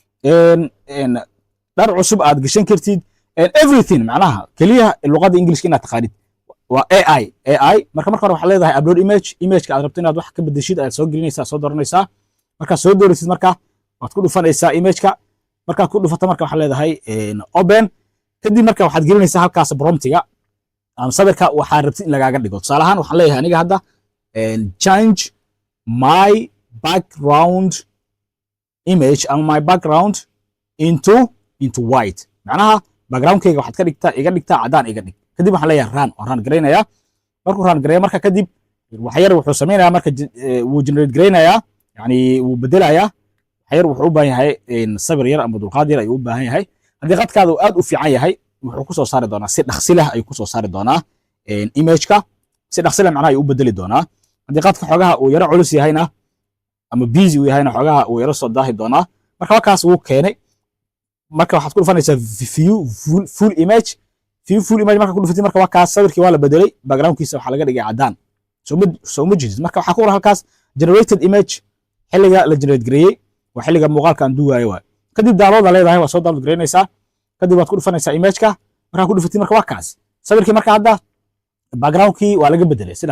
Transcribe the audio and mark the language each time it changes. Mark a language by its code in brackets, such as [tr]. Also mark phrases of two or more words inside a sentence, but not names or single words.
[so] dhar cusub aad gashan kartid everything macnaha kaliya luqadda Englishka inaad taqaanid waa AI marka hore waxaad leedahay [en] upload image- [so] ka aad rabto inaad wax ka bedeshid aad soo gelinaysaa soo dooranaysaa marka soo dooratid marka waad ku dhufanaysaa image-ka marka ku dhufato marka waxaad leedahay open kadib marka waxaad gelinaysaa halkaas promptiga ama sawirka waxaad rabtid in lagaaga dhigo tusaale ahaan waxaan leeyahay aniga hadda [en] change my background image [so] ama [en] my background into white [so] macnaha backgroundkayga waxaad ka dhigtaa iga dhigtaa cadaan iga dhig kadib waxaan leeyahay run gareynayaa markuu run gareeyo marka kadib waxyar wuxuu sameynayaa marka wuu generate gareynayaa yani wuu bedelayaa waxyar wuxuu u baahan yahay sabir yar ama dulqaad yar ayuu u baahan yahay haddii qadkaada uu aad u fiican yahay wuxuu ku soo saari doonaa si dhaqsi leh ayuu ku soo saari doonaa image-ka si dhaqsi leh macnaha ayuu u bedeli doonaa haddii qadka xoogaha uu yara culus yahayna ama busy uu yahayna xoogaha uu yara soo daahi doonaa marka halkaas wuu keenay marka waxaad ku dhufanaysaa [en] view full image [so] marka ku dhufatid marka waa kaas sawirkii waa la bedelay backgroundkiisa waxaa laga dhigay cadaan soo ma jeedid marka waxaa ku qoran halkaas [en] generated image [so] xilliga la generate gareeyey waa xilliga muuqaalka aan duuwayo waay kadib download leedahay waa soo download gareynaysaa kadib waad ku dhufanaysaa image-ka markaa ku dhufatid marka waa kaas sawirkii marka hadda backgroundkii waa laga bedelay si